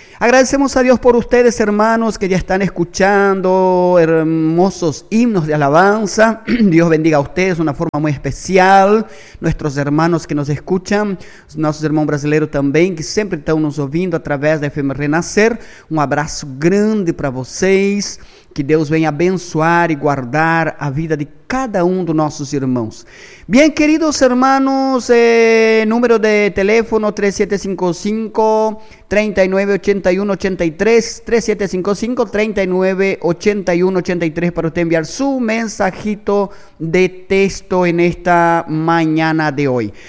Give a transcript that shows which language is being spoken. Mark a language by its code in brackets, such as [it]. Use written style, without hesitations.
[es] Agradecemos a Dios por ustedes, hermanos, que ya están escuchando hermosos himnos de alabanza. Dios bendiga a ustedes de una forma muy especial. Nuestros hermanos que nos escuchan, nuestros hermanos brasileños también, que siempre están nos oyendo a través de FM Renacer. Un abrazo grande para [pt] vocês. Que Deus venha abençoar e guardar a vida de cada um dos nossos irmãos. [es] Bem, queridos hermanos, número de teléfono 3755-398183, 3755-398183, para usted enviar su mensajito de texto en esta mañana de hoy.